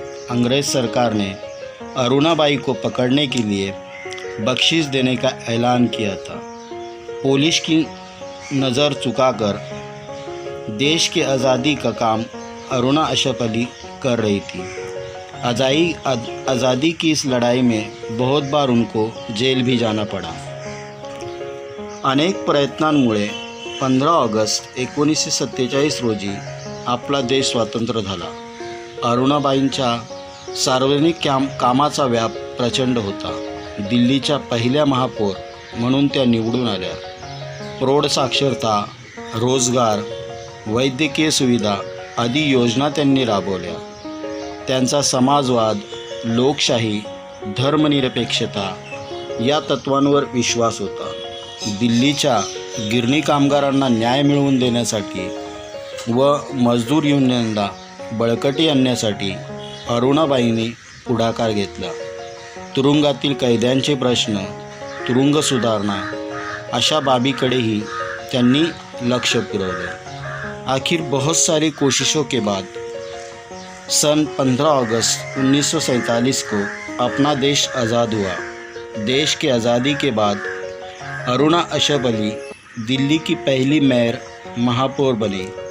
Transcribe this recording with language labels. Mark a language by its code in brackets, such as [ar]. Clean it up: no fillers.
[hi] अंग्रेज़ सरकार ने अरुणाबाई को पकड़ने के लिए बख्शिश देने का ऐलान किया था। पुलिस की नज़र झुकाकर देश की आज़ादी का काम अरुणा अशरफ अली कर रही थी। आज़ादी की इस लड़ाई में बहुत बार उनको जेल भी जाना पड़ा। [mr] अनेक प्रयत्नांमुळे 15 ऑगस्ट 1947 रोजी आपला देश स्वतंत्र झाला। अरुणाबाईंच्या सार्वजनिक कामाचा व्याप प्रचंड होता। दिल्लीच्या पहिल्या महापौर म्हणून त्या निवडून आल्या। प्रौढ साक्षरता, रोजगार, वैद्यकीय सुविधा आदी योजना त्यांनी राबवल्या। त्यांचा समाजवाद, लोकशाही, धर्मनिरपेक्षता या तत्वांवर विश्वास होता। दिल्लीच्या गिरणी कामगारांना न्याय मिळवून देण्यासाठी व मजदूर युनियनला बळकटी आणण्यासाठी अरुणाबाईंनी पुढाकार घेतला। तुरुंगातील कैद्यांचे प्रश्न, तुरुंग सुधारणा अशा बाबीकडेही त्यांनी लक्ष पुरवलं। [hi] आखिर बहुत सारी कोशिशों के बाद सन 15 अगस्त 1947 को अपना देश आज़ाद हुआ। देश की आज़ादी के बाद अरुणा अशरफ अली दिल्ली की पहली मेयर महापौर बनी।